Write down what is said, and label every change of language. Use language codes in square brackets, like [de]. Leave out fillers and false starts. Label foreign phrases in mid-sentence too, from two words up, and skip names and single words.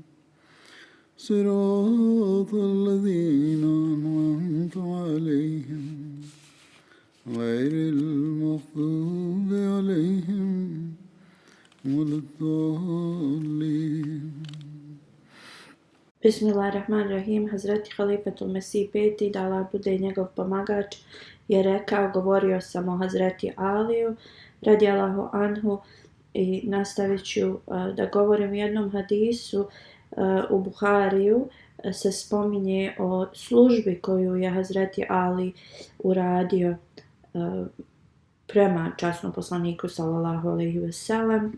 [ar] صراط الذين أنعمت عليهم غير المغضوب عليهم ولا الضالين. Bismillahirrahmanirrahim. [bs] Hazreti Halifatul Mesih peti, da Allah bude njegov pomagač, je rekao, govorio sam o Hazreti Aliju [ar] رضي الله عنه [bs] i nastavit ću da govorim u jednom hadisu. U Buhariju se spominje o službi koju je Hazreti Ali uradio prema časnom poslaniku [ar] صلى الله عليه وسلم.